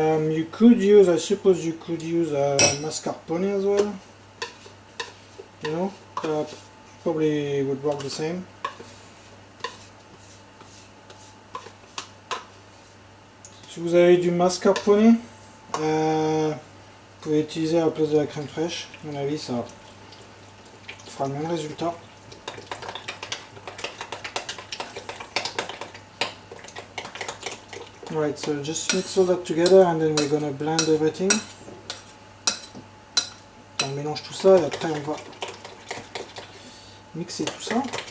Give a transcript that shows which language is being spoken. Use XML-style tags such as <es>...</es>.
<en>You could use, I suppose you could use mascarpone as well. You know, probably would work the same.</en> <fr>Si vous avez du mascarpone, vous pouvez utiliser à la place de la crème fraîche. À mon avis, ça fera le même résultat.</fr> <en>Right, so just mix all that together and then we're gonna blend everything.</en> <fr>On mélange tout ça et après on va mixer tout ça.</fr>